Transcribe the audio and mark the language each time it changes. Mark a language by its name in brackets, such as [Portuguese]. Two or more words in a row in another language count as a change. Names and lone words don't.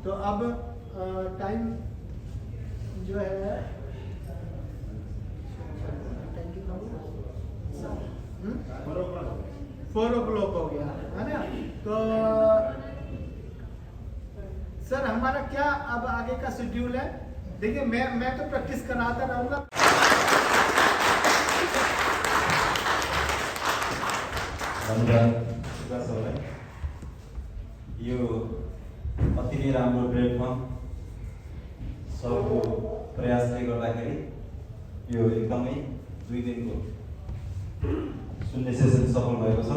[Hindi] तो अब टाइम जो है 4 o'clock हो गया है ना। तो सर हमारा क्या अब आगे का शेड्यूल है? देखिए मैं तो प्रैक्टिस कराता रहूंगा। [Nepali] यो अति नै राम्रो प्लेटफर्म, सबको प्रयासले गर्दाखेरि यो एकदमै 2 दिनको सुन्ने सेसन सफल भएको छ।